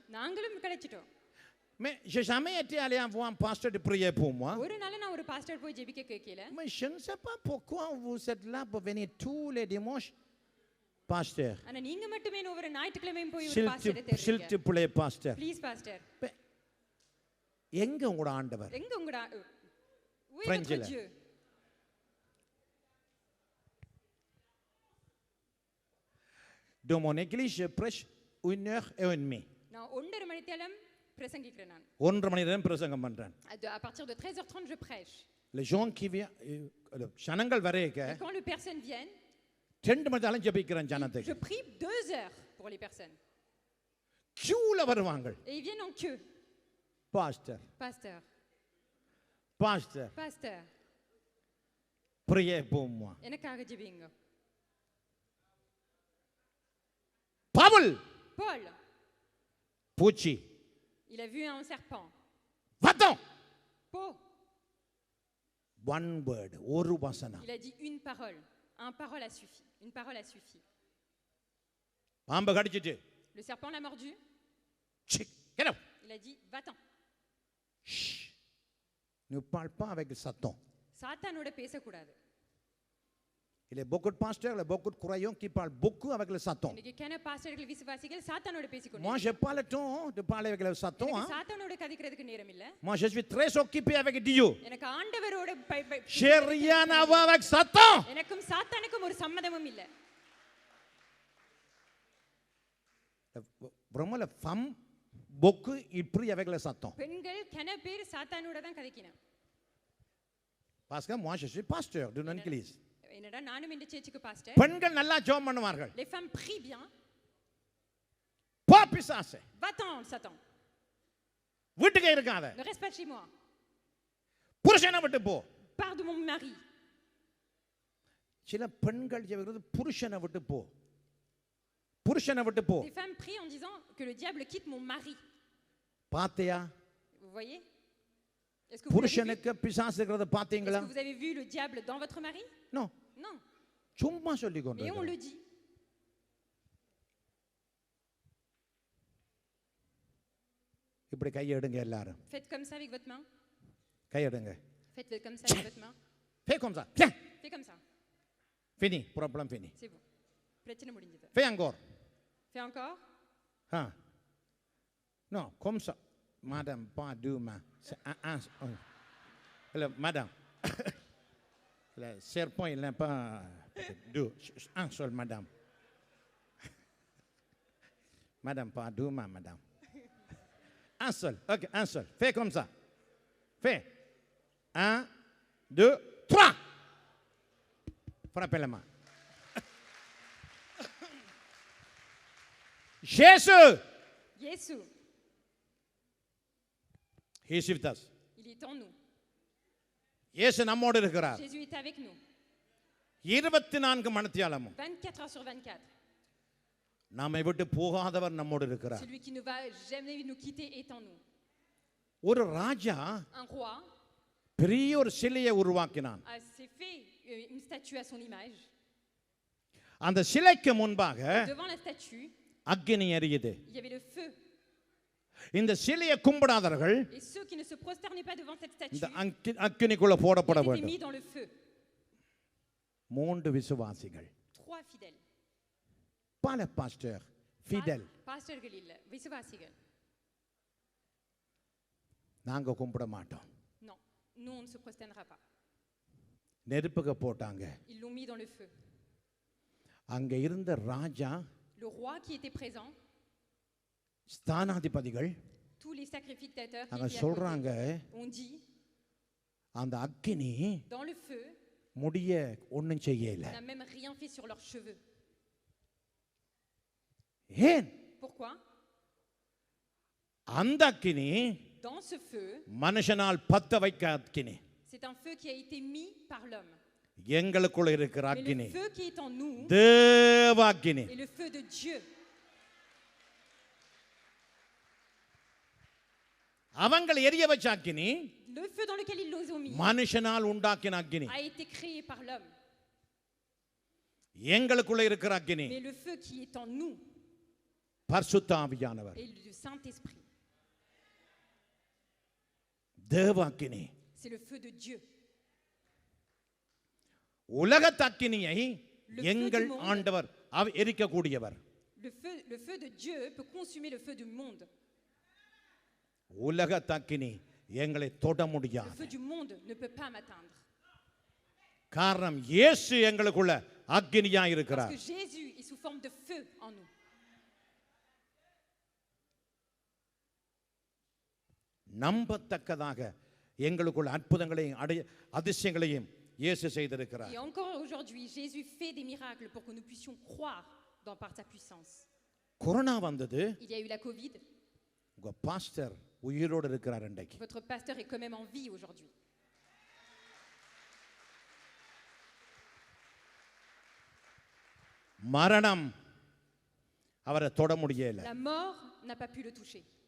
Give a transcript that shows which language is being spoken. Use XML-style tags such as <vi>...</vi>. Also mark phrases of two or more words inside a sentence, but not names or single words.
<ta>நாங்களும் கலைச்சிட்டோம்.</ta> <fr>mais j'ai jamais été allé voir un pasteur de prier pour moi.</fr> <ta>ஒரு நாள் நான் ஒரு பாஸ்டர் போய் ஜெபிக்க கேக்கல.</ta> <fr>mais je ne sais pas pourquoi vous êtes là pour venir tous les dimanches.</fr> <ta>பாஸ்டர் ஆனா நீங்க மட்டுமே ஒவ்வொரு ஞாயிற்றுக்கிழமையும் போய் ஒரு பாஸ்டரை தேடுறீங்க. சில்ட் பிள்ளை பாஸ்டர்.</ta> <en>please pastor.</en> <ta>எங்க உங்களோட ஆண்டவர்? எங்க உங்களோட பிரெஞ்சில்.</ta> <fr>Dans mon église, je prêche 1h30.</fr> <ta>நான் 1.5 மணி நேரம் பிரசங்கிக்கிறேன் நான். 1.5 மணி நேரம் பிரசங்கம் பண்றேன்.</ta> <fr>À partir de 13h30 je prêche. Les gens qui viennent,</fr> <ta>ஜனங்கள் வரேக்க.</ta> <fr>Quand les personnes viennent,</fr> <ta>2 மணி நேரம் ஜெபிக்கிறேன் ஜனத்துக்கு.</ta> <fr>Je prie 2 heures pour les personnes.</fr> <ta>queueல வருவாங்க.</ta> <fr>Et ils viennent en queue. Pasteur. Pasteur. Pasteur. Pasteur. Priez pour moi.</fr> <ta>எனக்காக ஜெபிங்க. Paul. Paul. பூச்சி.</ta> <fr>Il a vu un serpent. Va-t'en.</fr> <ta>Po.</ta> <en>One word,</en> <ta>ஒரு வசனம்.</ta> <fr>Il a dit une parole. Une parole a suffi. Une parole a suffi.</fr> <ta>பாம்பு கடிச்சிட்டு.</ta> <fr>Le serpent l'a mordu.</fr> <en>Get out.</en> <fr>Il a dit va-t'en. Ne parle pas avec Satan.</fr> <ta>சாத்தானோட பேசக்கூடாது.</ta> <fr>Il y a beaucoup de pasteurs, il y a beaucoup de croyants qui parlent beaucoup avec le Satan.</fr> <ta>இன்னைக்கு கேன பாஸ்டர்கள் விசுவாசிகள் சாத்தானோட பேசிக்கொண்டு.</ta> <fr>Moi, j'ai pas le temps de parler avec le Satan.</fr> <ta>எனக்கு சாத்தானோட கதைக்கிறதுக்கு நேரம் இல்ல.</ta> <fr>Moi, je suis très occupé avec Dieu.</fr> <ta>எனக்கு ஆண்டவரோட</ta> <fr>J'ai rien à voir avec Satan.</fr> <ta>எனக்கும் சாத்தானுக்கும் ஒரு சம்மதமும் இல்ல.</ta> <fr>Vraiment, les femmes, beaucoup, ils prient avec le Satan.</fr> <ta>பெண்கள் கன பேர் சாத்தானோட தான் கதைக்கினா.</ta> <fr>Parce que moi, je suis pasteur d'une église.</fr> <ta>என்னடா நானும் இந்த சர்ச்சுக்கு பாஸ்டர். பெண்கள் நல்லா ஜெபம் பண்ணுவார்கள்.</ta> <fr>Les femmes prient bien.</fr> <ta>போ பிசாசே.</ta> <fr>Va-t'en Satan.</fr> <ta>வீட்டுக்கு இருக்காத.</ta> <fr>Ne reste pas chez moi.</fr> <ta>புருஷனை விட்டு போ.</ta> <fr>Pars de mon mari.</fr> <ta>சில பெண்கள் ஜெபிக்கிறது புருஷனை விட்டு போ. புருஷனை விட்டு போ.</ta> <fr>Des femmes prient en disant que le diable quitte mon mari.</fr> <ta>பாத்தியா?</ta> <fr>Vous voyez? Est-ce que vous</fr> <ta>புருஷனுக்கு பிசாசு இருக்கிறத பாத்தீங்களா?</ta> <fr>Est-ce que vous avez vu le diable dans votre mari? Non. Non.</fr> <ta>சும்மா சொல்லி கொண்டு.</ta> <fr>Mais on le dit.</fr> <ta>இப்படி கை எடுங்க எல்லாரும்.</ta> <fr>Faites comme ça avec votre main.</fr> <ta>கை எடுங்க.</ta> <fr>Faites comme ça avec votre main. Fais comme ça. Tiens. Fais comme ça. Fini. Problème fini. C'est bon.</fr> <ta>பிரச்சனை முடிஞ்சது.</ta> <fr>Fais encore. Fais encore. Ah. Non, comme ça. Madame, pas deux mains. C'est un. Alors, madame. Le serpent, il n'a pas deux. Un seul, madame. Madame, pas deux mains, madame. Un seul. Ok, un seul. Fais comme ça. Fais. 1, 2, 3. Frappez la main. Jésus. Jésus.</fr> <en>He is with us.</en> <fr>Il est en nous.</fr> <ta>இயேசு நம்மோடு இருக்கிறார்.</ta> <fr>Jésus est avec nous.</fr> <ta>24 மணித்தியாலமும்</ta> <fr>24 heures sur 24.</fr> <ta>நம்மை விட்டு போகாதவர் நம்மோடு இருக்கிறார்.</ta> <fr>Celui qui ne va jamais nous quitter est en nous.</fr> <ta>ஒரு ராஜா</ta> <fr>Un roi</fr> <ta>பெரிய ஒரு சிலையை உருவாக்கினான்.</ta> <fr>s'est fait une statue à son image.</fr> <ta>அந்த சிலைக்கு முன்பாக</ta> <fr>Devant la statue,</fr> <ta>அக்கினி எரியுது.</ta> <fr>il y avait le feu.</fr> <ta>இந்த சிலையை கும்பிடாதவர்கள்</ta> <fr>Et ceux qui ne se prosternaient pas devant cette statue</fr> <ta>இந்த அக்கினிக்குள்ள போடப்பட</ta> <fr>étaient</fr> <ta>வேண்டும்.</ta> <fr>mis dans le feu.</fr> <ta>3 விசுவாசிகள்.</ta> <fr>3 fidèles. pas le pasteur fidèle.</fr> <ta>பாஸ்டர்கள் இல்ல, விசுவாசிகள். நாங்க கும்பிட மாட்டோம்.</ta> <fr>Non, nous on ne se prosternera pas.</fr> <ta>நெருப்புக்கு போட்டாங்க.</ta> <fr>Ils l'ont mis dans le feu.</fr> <ta>அங்க இருந்த ராஜா,</ta> <fr>Le roi qui était présent,</fr> <ta>ஸ்தானாதிபதிகள்</ta> <fr>tous les sacrificateurs qui</fr> <ta>அங்க</ta> <fr>étaient à</fr> <ta>சொல்றாங்க,</ta> <fr>côté, on dit</fr> <ta>அந்த அக்கினி</ta> <fr>dans le feu</fr> <ta>முடிய ஒண்ணும் செய்யல.</ta> <fr>n'a même rien fait sur leurs cheveux.</fr> <ta>ஏன்?</ta> <fr>Pourquoi?</fr> <ta>அந்த அக்கினி</ta> <fr>Dans ce feu,</fr> <ta>மனுஷனால் பத்த வைக்க அக்கினி.</ta> <fr>c'est un feu qui a été mis par l'homme.</fr> <ta>எங்களுக்குள்ள இருக்கிற</ta> <fr>Mais</fr> <ta>அக்கினி</ta> <fr>le feu qui est en nous</fr> <ta>தேவ அக்கினி.</ta> <fr>est le feu de Dieu.</fr> <ta>அவங்களை எரிய வச்ச அக்கினி</ta> <fr>Le feu dans lequel ils nous ont mis</fr> <ta>மனுஷனால் உண்டாக்கின அக்கினி.</ta> <fr>a été créé par l'homme.</fr> <ta>எங்களுக்குள்ள இருக்கிற அக்கினி</ta> <fr>Mais le feu qui est en nous</fr> <ta>பரிசுத்த ஆவியானவர்.</ta> <fr>est le Saint-Esprit.</fr> <ta>தேவ அக்கினி.</ta> <fr>C'est le feu de Dieu.</fr> <ta>உலகத் அக்கினியை</ta> <fr>Le feu</fr> <ta>எங்கள்</ta> <fr>du monde.</fr> <ta>ஆண்டவர் எரிக்கக்கூடியவர்.</ta> <fr>Le feu de Dieu peut consumer le feu du monde.</fr> <ta>உலக அக்கினி எங்களை தொட</ta> <fr>Le</fr> <ta>முடியாது.</ta> <fr>feu du monde ne peut pas m'atteindre.</fr> <ta>காரணம் இயேசு எங்களுக்குள்ள அக்கினியா</ta> <fr>Parce</fr> <ta>இருக்கிறார்.</ta> <fr>que Jésus est sous forme de feu en nous.</fr> <ta>நம்பத்தக்கதாக எங்களுக்குள்ள அற்புதங்களையும் அதிசயங்களையும் இயேசு செய்திருக்கிறார்.</ta> <fr>Et encore aujourd'hui, Jésus fait des miracles pour que nous puissions croire par sa puissance.</fr> <ta>கொரோனா வந்தது.</ta> <fr>Il y a eu la Covid.</fr> <ta>உங்க பாஸ்டர் உயிரோடு இருக்கிறார் இன்றைக்கு.</ta> <fr>Votre pasteur est quand même en vie aujourd'hui.</fr> <ta>மரணம் அவரை தொட முடியல.</ta> <fr>La mort n'a pas pu le toucher.</fr>